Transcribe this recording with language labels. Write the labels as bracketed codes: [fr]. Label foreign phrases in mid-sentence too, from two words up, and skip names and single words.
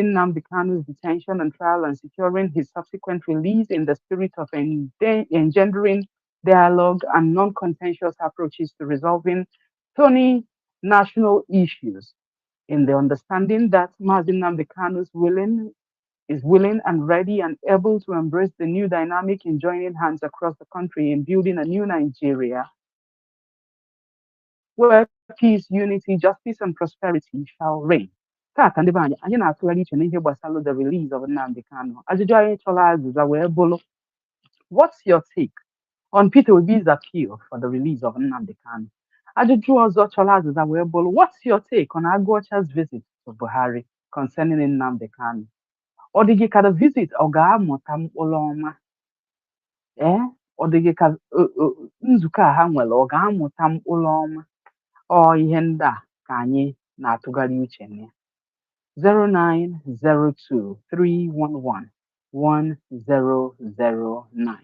[en] Nnamdi Kanu's detention and trial and securing his subsequent release in the spirit of engendering dialogue and non-contentious approaches to resolving thorny national issues, in the understanding that Mazi Nnamdi Kanu is willing and ready and able to embrace the new dynamic in joining hands across the country in building a new Nigeria where peace, unity, justice, and prosperity shall reign. [ig] Tata ndị be anyị na-atụgharị uche n'ihe gbasara [en] the release of Nnamdi Kanu. [ig] Ajụjụ anyị chọrọ azịza wee bụrụ, [en] what's your take on Peter Obi's appeal for the release of Nnamdi Kanu? [ig] Ajụjụ ọzọ chọrọ azịza wee bụrụ, [en] what's your take on Aguacha's visit to Buhari concerning Nnamdi Kanu? [ig] Ọ dị gị ka [en] the visit [ig] ọ ga-amụta mkpụrụ ọma? Ọ dị gị ka nzukọ a ha nwere ọ ga-amụta mkpụrụ ọma? Ọ ihe ndị a ka anyị na-atụgharị uche na ya. 09023111009.